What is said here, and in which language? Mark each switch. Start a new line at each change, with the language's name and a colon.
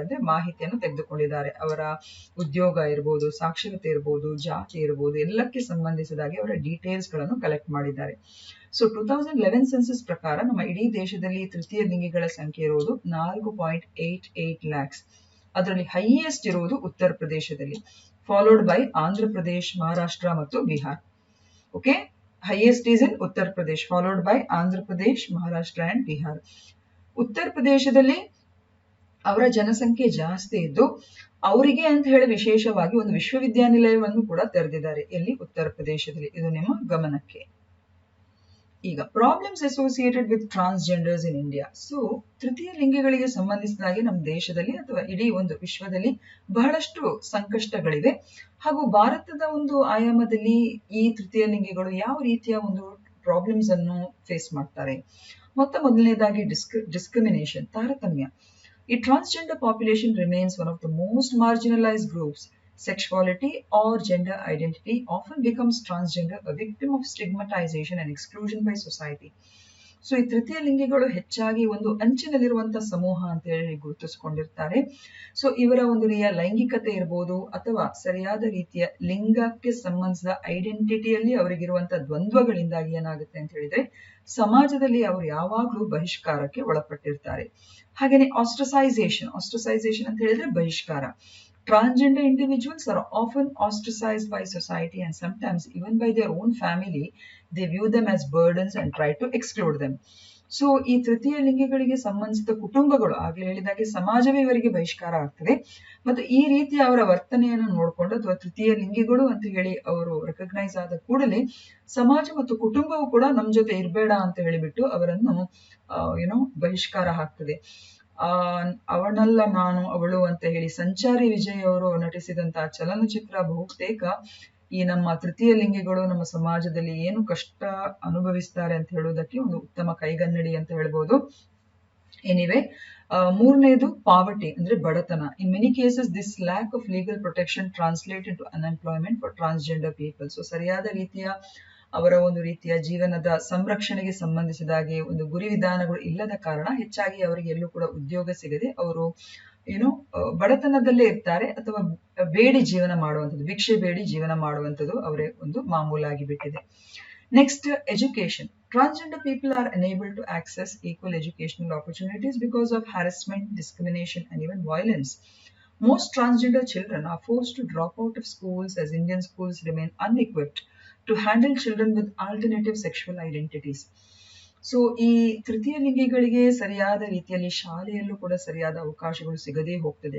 Kannada: ಅಂದ್ರೆ ಮಾಹಿತಿಯನ್ನು ತೆಗೆದುಕೊಂಡಿದ್ದಾರೆ. ಅವರ ಉದ್ಯೋಗ ಇರ್ಬೋದು, ಸಾಕ್ಷರತೆ ಇರ್ಬೋದು, ಜಾತಿ ಇರ್ಬೋದು, ಎಲ್ಲಕ್ಕೆ ಸಂಬಂಧಿಸಿದಾಗೆ ಅವರ ಡೀಟೇಲ್ಸ್ ಗಳನ್ನು ಕಲೆಕ್ಟ್ ಮಾಡಿದ್ದಾರೆ. ಸೊ 2011 ಸೆನ್ಸಸ್ ಪ್ರಕಾರ ನಮ್ಮ ಇಡೀ ದೇಶದಲ್ಲಿ ತೃತೀಯ ಲಿಂಗಿಗಳ ಸಂಖ್ಯೆ ಇರುವುದು 4.88 lakhs. ಅದರಲ್ಲಿ ಹೈಯೆಸ್ಟ್ ಇರುವುದು ಉತ್ತರ ಪ್ರದೇಶದಲ್ಲಿ,
English: followed by
Kannada: ಆಂಧ್ರ ಪ್ರದೇಶ್, ಮಹಾರಾಷ್ಟ್ರ ಮತ್ತು Bihar.
English: Okay, highest is in Uttar Pradesh, followed by Andhra Pradesh, Maharashtra and Bihar.
Kannada: ಉತ್ತರ ಪ್ರದೇಶದಲ್ಲಿ ಅವರ ಜನಸಂಖ್ಯೆ ಜಾಸ್ತಿ ಇದ್ದು ಅವರಿಗೆ ಅಂತ ಹೇಳಿ ವಿಶೇಷವಾಗಿ ಒಂದು ವಿಶ್ವವಿದ್ಯಾನಿಲಯವನ್ನು ಕೂಡ ತೆರೆದಿದ್ದಾರೆ. ಎಲ್ಲಿ? ಉತ್ತರ ಪ್ರದೇಶದಲ್ಲಿ. ಇದು ನಿಮ್ಮ ಗಮನಕ್ಕೆ. ಈಗ
English: Problems associated with transgenders in India.
Kannada: So ತೃತೀಯ ಲಿಂಗಿಗಳಿಗೆ ಸಂಬಂಧಿಸಿದಾಗೆ ನಮ್ಮ ದೇಶದಲ್ಲಿ ಅಥವಾ ಇಡೀ ಒಂದು ವಿಶ್ವದಲ್ಲಿ ಬಹಳಷ್ಟು ಸಂಕಷ್ಟಗಳಿವೆ. ಹಾಗೂ ಭಾರತದ ಒಂದು ಆಯಾಮದಲ್ಲಿ ಈ ತೃತೀಯ ಲಿಂಗಿಗಳು ಯಾವ ರೀತಿಯ ಒಂದು ಪ್ರಾಬ್ಲಮ್ಸ್ ಅನ್ನು ಫೇಸ್ ಮಾಡ್ತಾರೆ. ಮೊದಲನೇದಾಗಿ
English: discrimination,
Kannada: ತಾರತಮ್ಯ. ಈ
English: Transgender population remains one of the most marginalized groups. Sexuality or gender identity often becomes transgender, a victim of stigmatization and exclusion by society.
Kannada: So ಈ ತೃತೀಯ ಲಿಂಗಿಗಳು ಹೆಚ್ಚಾಗಿ ಒಂದು ಅಂಚಿನಲ್ಲಿರುವಂತಹ ಸಮೂಹ ಅಂತ ಹೇಳಿ ಗುರುತಿಸಿಕೊಂಡಿರ್ತಾರೆ. ಸೊ ಇವರ ಒಂದು ರೀತಿಯ ಲೈಂಗಿಕತೆ ಇರ್ಬೋದು ಅಥವಾ ಸರಿಯಾದ ರೀತಿಯ ಲಿಂಗಕ್ಕೆ ಸಂಬಂಧಿಸಿದ ಐಡೆಂಟಿಟಿಯಲ್ಲಿ ಅವರಿಗಿರುವಂತಹ ದ್ವಂದ್ವಗಳಿಂದಾಗಿ ಏನಾಗುತ್ತೆ ಅಂತ ಹೇಳಿದ್ರೆ ಸಮಾಜದಲ್ಲಿ ಅವರು ಯಾವಾಗ್ಲೂ ಬಹಿಷ್ಕಾರಕ್ಕೆ ಒಳಪಟ್ಟಿರ್ತಾರೆ. ಹಾಗೇನೆ ಆಸ್ಟ್ರಸೈಸೇಷನ್ ಅಂತ ಹೇಳಿದ್ರೆ ಬಹಿಷ್ಕಾರ.
English: Transgender individuals are often ostracized by society and sometimes even by their own family. They view them as burdens and try to exclude them.
Kannada: So ಈ ತೃತೀಯ ಲಿಂಗಿಗಳಿಗೆ ಸಂಬಂಧಿಸಿದ ಕುಟುಂಬಗಳು ಆಗ್ಲೇ ಹೇಳಿದಾಗೆ ಸಮಾಜವೇ ಇವರಿಗೆ ಬಹಿಷ್ಕಾರ ಆಗ್ತದೆ. ಮತ್ತು ಈ ರೀತಿಯ ಅವರ ವರ್ತನೆಯನ್ನು ನೋಡಿಕೊಂಡು ಅಥವಾ ತೃತೀಯ ಲಿಂಗಿಗಳು ಅಂತ ಹೇಳಿ ಅವರು ರೆಕಗ್ನೈಸ್ ಆದ ಕೂಡಲೇ ಸಮಾಜ ಮತ್ತು ಕುಟುಂಬವು ಕೂಡ ನಮ್ ಜೊತೆ ಇರಬೇಡ ಅಂತ ಹೇಳಿಬಿಟ್ಟು ಅವರನ್ನು ಬಹಿಷ್ಕಾರ ಹಾಕ್ತದೆ. ಅವನಲ್ಲ ನಾನು ಅವಳು ಅಂತ ಹೇಳಿ ಸಂಚಾರಿ ವಿಜಯ್ ಅವರು ನಟಿಸಿದಂತಹ ಚಲನಚಿತ್ರ ಬಹುತೇಕ ಈ ನಮ್ಮ ತೃತೀಯ ಲಿಂಗಿಗಳು ನಮ್ಮ ಸಮಾಜದಲ್ಲಿ ಏನು ಕಷ್ಟ ಅನುಭವಿಸ್ತಾರೆ ಅಂತ ಹೇಳುವುದಕ್ಕೆ ಒಂದು ಉತ್ತಮ ಕೈಗನ್ನಡಿ ಅಂತ ಹೇಳ್ಬೋದು.
English: anyway,
Kannada: ಮೂರನೇದು
English: poverty
Kannada: ಅಂದ್ರೆ ಬಡತನ.
English: In many cases this lack of legal protection translate into unemployment for transgender people.
Kannada: So ಸರಿಯಾದ ರೀತಿಯ ಅವರ ಒಂದು ರೀತಿಯ ಜೀವನದ ಸಂರಕ್ಷಣೆಗೆ ಸಂಬಂಧಿಸಿದಾಗೆ ಒಂದು ಗುರಿ ವಿಧಾನಗಳು ಇಲ್ಲದ ಕಾರಣ ಹೆಚ್ಚಾಗಿ ಅವರಿಗೆ ಎಲ್ಲೂ ಕೂಡ ಉದ್ಯೋಗ ಸಿಗದೆ ಅವರು ಬಡತನದಲ್ಲೇ ಇರ್ತಾರೆ ಅಥವಾ ಬೇಡಿ ಜೀವನ ಮಾಡುವಂಥದ್ದು, ಭಿಕ್ಷೆ ಬೇಡಿ ಜೀವನ ಮಾಡುವಂಥದ್ದು ಅವರೇ ಒಂದು ಮಾಮೂಲಾಗಿ ಬಿಟ್ಟಿದೆ.
English: Next, education. Transgender people are unable to access equal educational opportunities because of harassment, discrimination, and even violence. Most transgender children are forced to drop out of schools as Indian schools remain unequipped to handle children with alternative sexual identities.
Kannada: So ಈ ತೃತೀಯ ಲಿಂಗಿಗಳಿಗೆ ಸರಿಯಾದ ರೀತಿಯಲ್ಲಿ ಶಾಲೆಯಲ್ಲೂ ಕೂಡ ಸರಿಯಾದ ಅವಕಾಶಗಳು ಸಿಗದೇ ಹೋಗ್ತದೆ.